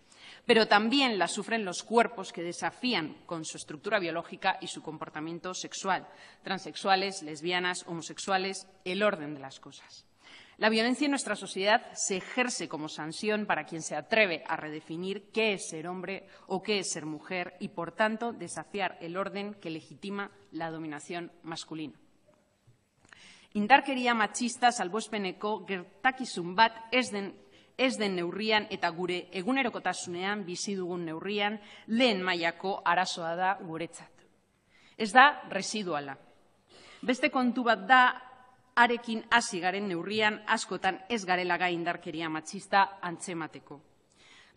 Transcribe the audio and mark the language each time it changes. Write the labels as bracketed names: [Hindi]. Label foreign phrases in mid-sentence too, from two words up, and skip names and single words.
[Spanish] Pero también la sufren los cuerpos que desafían con su estructura biológica y su comportamiento sexual, transexuales, lesbianas, homosexuales, el orden de las cosas. La violencia en nuestra sociedad se ejerce como sanción para quien se atreve a redefinir qué es ser hombre o qué es ser mujer y, por tanto, desafiar el orden que legitima la dominación masculina. [Basque] Indarkeria matxista salbuespeneko gertakizun bat ez den neurrian eta gure egunerokotasunean bizi dugun neurrian lehen mailako arazoa da guretzat. Ez da residuala. Beste kontu bat da arekin hasi garen neurrian askotan ez garela gai indarkeria matxista antzemateko.